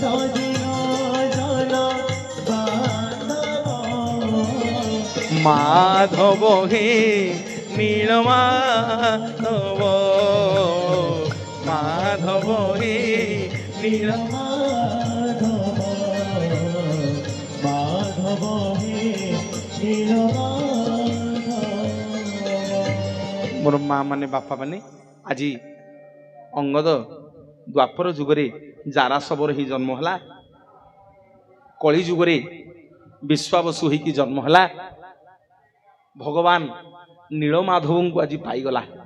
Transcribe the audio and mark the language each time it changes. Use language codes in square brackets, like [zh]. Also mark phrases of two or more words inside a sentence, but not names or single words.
[or] माधव ମାଧବ ହେ ନୀଳ ମାଧବ ମାଧବ ହେ ନୀଳ মাধব মাধব হে নীলমাধব। ମୋର ମା ମାନେ ବାପା ମାନେ ଆଜି ଅଙ୍ଗଦ ଦ୍ୱାପର ଯୁଗରେ ଜାରା ଶବର ହିଁ ଜନ୍ମ ହେଲା, କଳି ଯୁଗରେ ବିଶ୍ୱାବସୁ ହେଇକି ଜନ୍ମ ହେଲା, ଭଗବାନ ନୀଳମାଧବଙ୍କୁ ଆଜି ପାଇଗଲା।